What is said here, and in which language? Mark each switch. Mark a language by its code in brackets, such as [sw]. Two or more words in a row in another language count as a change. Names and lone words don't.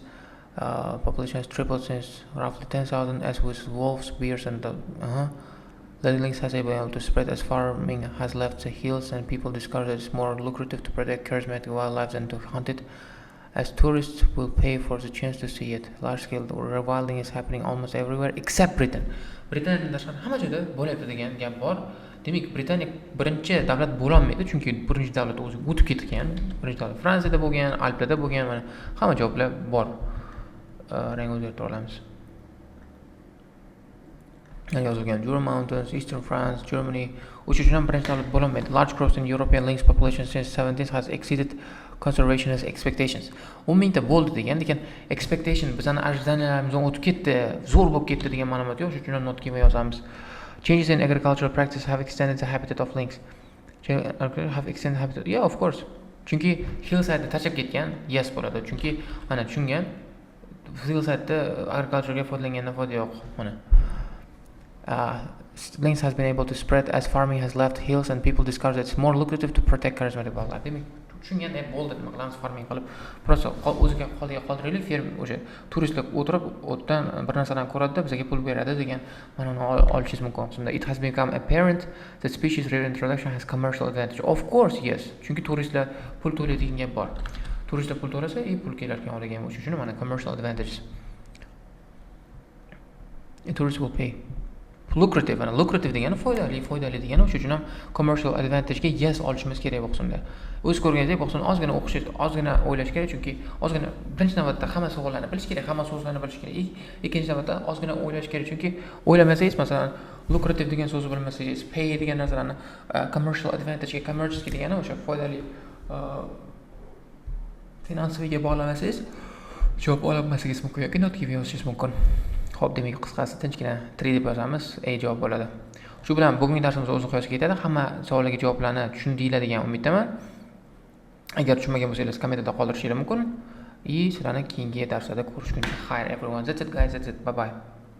[en] Population has tripled since roughly 10,000, as with wolves, bears, and the lynx has been able to spread as farming has left the hills, and people discover that it's more lucrative to protect charismatic wildlife than to hunt it, as tourists will pay for the chance to see it. Large-scale rewilding is happening almost everywhere except Britain. [uz] Britaniyadan tashqari hamma joyda bo'lyapti degan gap bor. Demak, Britaniya birinchi davlat bo'la olmaydi, chunki birinchi davlat o'zi o'tib ketgan. Birinchi davlat Fransiyada bo'lgan, Alplarda bo'lgan, mana hamma javoblar bor. rang o'zgartira olamiz. Yozilgan Jura Mountains, Eastern France, Germany. Uchinchi ham birinchi davlat bo'lolmaydi. [en] Large growth in European lynx population since 70s has exceeded conservationist expectations. [uz] 10 mingta bo'ldi degan, lekin expectation bizning ajdodlarimizdan o'tib ketdi, zo'r bo'lib ketdi degan ma'lumot yo'q, shuning uchun not kelmay yozamiz. [en] Changes in agricultural practice have extended the habitat of lynx. Have extended habitat. Yeah, of course. [uz] Chunki hillside'da tashab ketgan, yes bo'ladi. Chunki mana tushungan hillside'da agriculturega foydalangandan foyda yo'q. [en] Mana lynx has been able to spread as farming has left hills and people discover that it's more lucrative to protect charismatic wildlife. [uz] Demak, tushunganda bo'ldi, nima qilamiz farming qilib, prosta o'ziga qoldiraylik, ferm o'sha turistlar o'tirib o'tdan bir narsalarni ko'radida bizga pul beradi degan ma'noni olishingiz mumkin. [en] Shunda it has become apparent that species reintroduction has commercial advantage. Of course, yes. [uz] Chunki turistlar pul to'laydigan gap bor. Turistlar pul to'lasa, pul kelarkan olgan o'sha uchun mana [en] commercial advantages. A tourist will pay. Lucrative, [uz] ana lucrative degani foydali degani o'sha uchun ham [en] commercial advantage [uz] ga yes olishimiz kerak bo'lsa. O'z ko'rganingizdek bo'lsa, ozgina o'qish, ozgina o'ylash kerak, chunki ozgina birinchi navbatda hamma savollarni bilish kerak, hamma so'zlarni bilish kerak. Ikkinchi navbatda ozgina o'ylash kerak, chunki o'ylamasangiz, masalan, lucrative degan so'zni bilmasangiz, pay degan narsalarni [en] commercial advantage [uz] ga commercial degani o'sha foydali finansiviga bog'lamasangiz, javob ololmasligingiz mumkin yoki not kelib yozishingiz mumkin. Xo'p, demak qisqasi tinchgina 3 deb yozamiz, javob bo'ladi. Shu bilan bugungi darsimiz o'z nihoyasiga yetadi. Hamma savollarga javoblarni tushundinglar degan umiddaman. Agar tushunmagan bo'lsangiz kommentarda qoldirishingiz mumkin. Sizlarni keyingi darslarda ko'rishguncha xayr everyone. [en] That's it guys, that's it. Bye bye.